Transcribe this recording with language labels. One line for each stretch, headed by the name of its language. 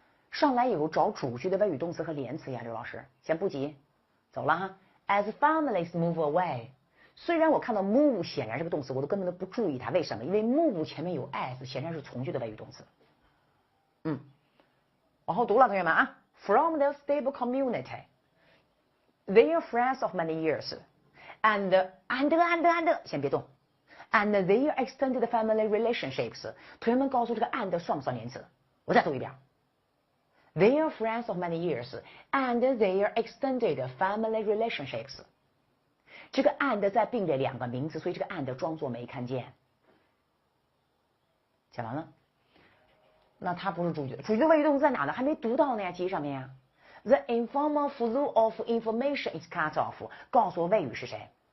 Chinese: 上来以后找主句的谓语动词和连词呀，刘老师先不急，走了哈。
English: As families move away，
Chinese: 虽然我看到 move 显然是个动词，我都根本都不注意它，为什么？因为 move 前面有 as， 显然是从句的谓语动词。往后读了，同学们啊。
English: From their stable community, they are friends of many years. and
Chinese: 先别动
English: ，and their extended family relationships。
Chinese: 同学们告诉这个 and 算不算连词？我再读一遍。
English: They are friends of many years, and their extended family relationships。
Chinese: 这个 and 在并列两个名词，所以这个 and 装作没看见。讲完了，那它不是主句，主句的谓语动词在哪呢？还没读到呢呀，记忆上面呀。
English: The informal flow of information is cut off。
Chinese: 告诉我谓语是谁？